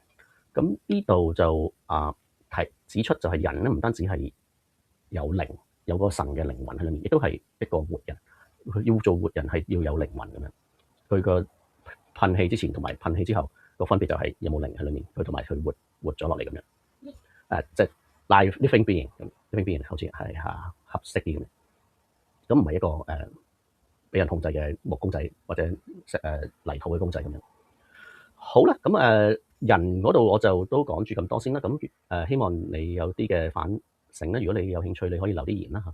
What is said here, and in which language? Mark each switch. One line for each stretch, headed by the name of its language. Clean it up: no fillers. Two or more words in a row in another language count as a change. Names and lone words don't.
Cantonese: 咁呢度就指出就係人咧唔單止係有靈，有個神嘅靈魂喺裏面，亦都係一個活人。佢要做活人係要有靈魂咁樣。佢個噴氣之前同埋噴氣之後個分別就係有冇靈喺裏面，佢同埋佢活咗落嚟咁樣。即係
English: living being
Cantonese: 咁
English: living being
Cantonese: 好似係合適啲咁樣。咁唔係一個俾人控制嘅木公仔或者泥土嘅公仔咁樣。好啦，咁人嗰度我就都講住咁多先啦。咁希望你有啲嘅反省咧。如果你有興趣，你可以留啲言啦嚇。